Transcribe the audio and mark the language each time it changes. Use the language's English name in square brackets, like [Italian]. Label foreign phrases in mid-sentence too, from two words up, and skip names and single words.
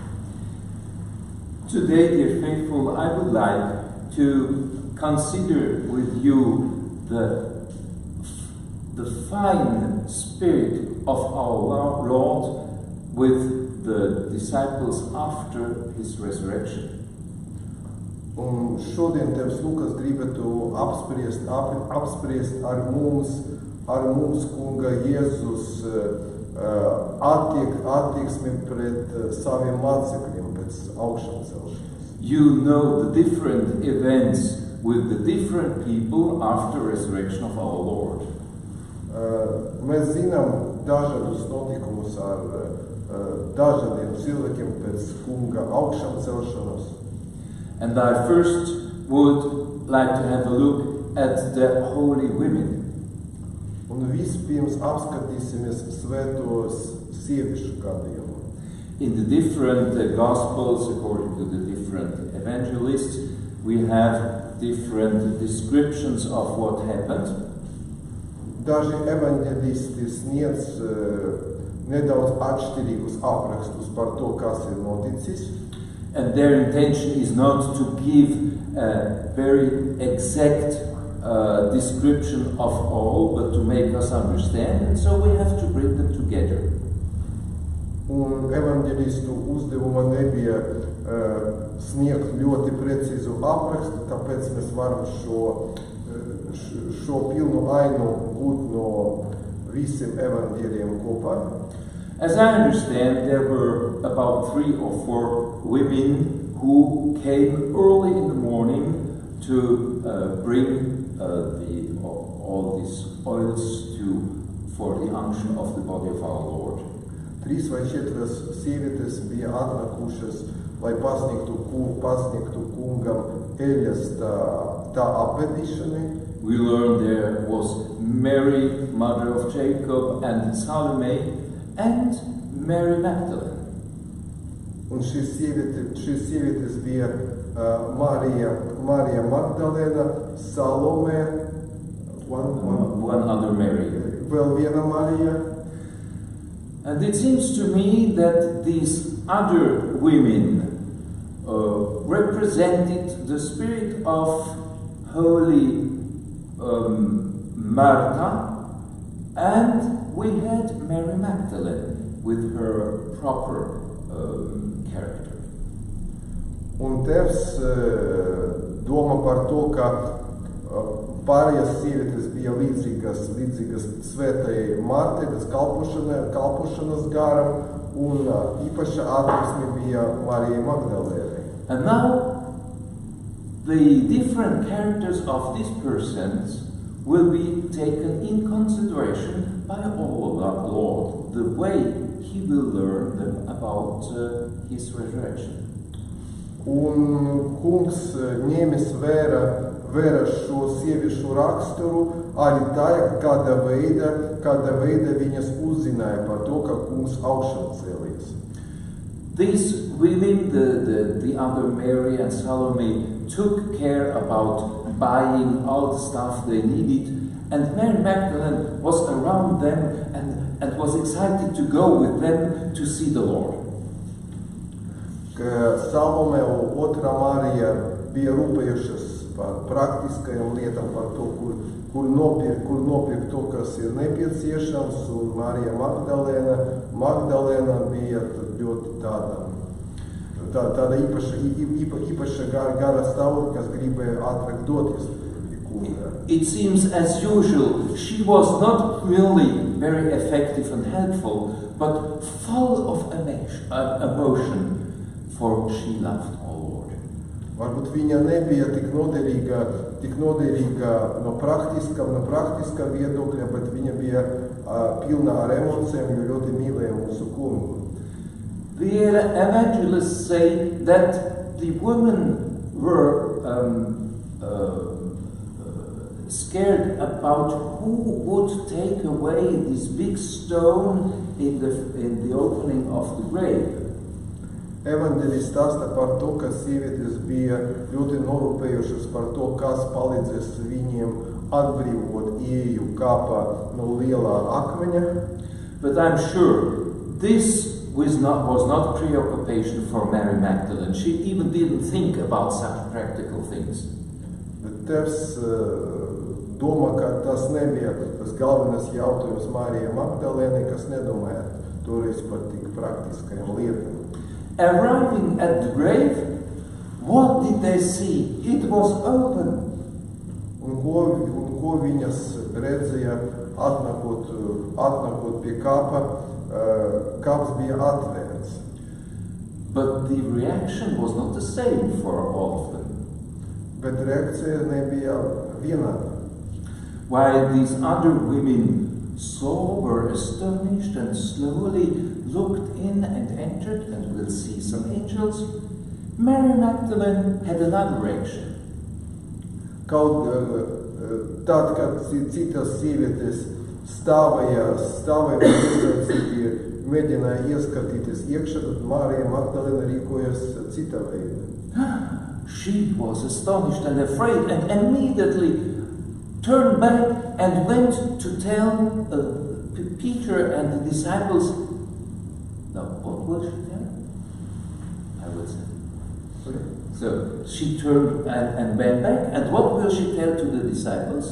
[English] Today, dear faithful, I would like to consider with you the fine spirit of our Lord with the disciples after his resurrection. [Latvian] Un šodien Tevs Lukas gribētu apspriest ar mums Kunga Jēzus attieksmi pret saviem mācekļiem pēc augšām celšanas. [English] You know the different events with the different people after resurrection of our Lord. [Latvian] Mēs zinām dažādus notikumus ar dažādiem cilvēkiem pēc Kunga augšām celšanas. [English] And I first would like to have a look at the holy women. [Latvian] Un vispirms apskatīsimies svētos sieviešu gadījumu. [English] In the different Gospels, according to the different evangelists, we have different descriptions of what happened. [Latvian] Daži evaņģelisti sniedz nedaudz atšķirīgus aprakstus par to, kas ir noticis. [English] And their intention is not to give a very exact description of all, but to make us understand, and so we have to bring them together. [Latvian] Un evaņģelistu uzdevuma nebija sniegt ļoti precīzu aprakstu, tāpēc mēs varam šo pilnu ainu gūt no visiem evaņģēliem kopā. [English] As I understand, there were about 3 or 4 women who came early in the morning to bring all these oils for the unction of the body of our Lord. [Latvian] 3 vai 4 sievietes bija atnākušas, lai pasniegtu kungam eļas tā apvedīšanai. [English] We learn there was Mary, mother of Jacob, and Salome, and Mary Magdalene. [Latvian] Un šīs sievietes bija Marija Magdalena, Salome, [English] one other Mary. [Latvian] Vēl viena Marija. [English] And it seems to me that these other women represented the spirit of holy Martha, and we had Mary Magdalene with her proper character. [Latvian] Un Tevs domā par to, ka pārējās sievietes bija līdzīgas svētajai Martai, tas kalpošanas garam, un īpaša attieksme bija Marijai Magdalēnai. [English] And now the different characters of these persons will be taken in consideration by our Lord, the way he will learn them about his resurrection. [Latvian] Un kungs ņēmis vērā šo sieviešu raksturu arī tajā, kāda veida viņas uzzināja par to, ka kungs augšām cēlies. [English] These women, the other Mary and Salome, took care about buying all the stuff they needed, and Mary Magdalene was around them and was excited to go with them to see the Lord. [Latvian] Salome un otrā Marija bija rūpējušas par praktiskajām lietām, par to, kur nopirkt to, kas ir nepieciešams, un Marija Magdalēna bija ļoti tāda īpaša gara stāvokļa, kas gribēja ātrāk doties pie kunga. [English] It seems as usual, she was not really very effective and helpful, but full of emotion, for she loved our Lord. [Latvian] Varbūt viņa nebija tik noderīga no praktiskā viedokļa, bet viņa bija pilna ar emocijām, jo ļoti mīlēja mūsu kungu. [English] The evangelists say that the women were scared about who would take away this big stone in the opening of the grave. [Latvian] Evanģēlis stāsta par to, ka sievietes bija ļoti norūpējušas par to, kas palīdzēs viņiem atbrīvot ieeju kāpā no lielā akmeņa. [English] But I'm sure This was not preoccupation for Mary Magdalene. She even didn't think about such practical things. [Latvian] Bet tevs domā, ka tas nebija tas galvenais jautājums Mārijai Magdalēnai, kas nedomāja toreiz par tik praktiskajām lietām. [English] Arriving at the grave, what did they see? It was open. [Latvian] Un ko viņas redzēja, atnākot pie kapa, kaps bija atvērts. [English] But the reaction was not the same for all of them. [Latvian] Bet reakcija nebija vienāda. [English] While these other women saw, were astonished, and slowly looked in and entered, and will see some angels, Mary Magdalene had another reaction. [Latvian] Kaut tad, kad citas sievietes stāvēja uzraucīgi, mēģināja ieskatīties iekšā, tad Mārija Magdalēna rīkojas cita veida. [English] She was astonished and afraid, and immediately turned back and went to tell Peter and the disciples. No, what will she tell? I will say. So she turned and went back, and what will she tell to the disciples?